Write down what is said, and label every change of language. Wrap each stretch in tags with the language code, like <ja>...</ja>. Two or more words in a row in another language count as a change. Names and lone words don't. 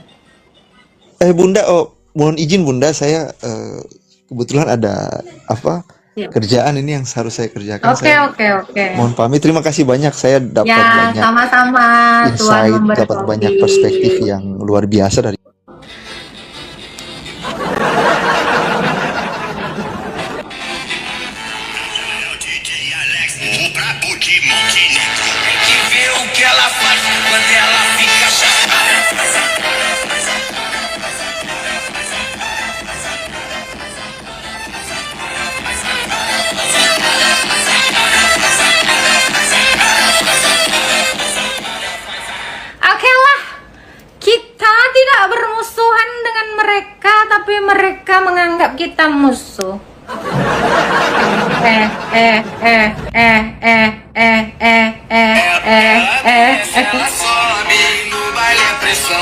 <id>Bunda, mohon izin Bunda, saya kebetulan ada Siap. kerjaan ini yang harus saya kerjakan. Oke. Mohon pamit. Terima kasih banyak. Saya dapat Ya, banyak sama-sama. Tuhan insight, dapat banyak memberkati. perspektif yang luar biasa dari.</id> <pt>DJ Alex, o brabo de Montenegro. Tem que ver o que ela faz quando ela fica chapada.</pt> <id>Oke lah, kita tidak bermusuhan dengan mereka, tapi mereka menganggap kita musuh.</id> <pt>Ela sobe no baile a pressão.</pt>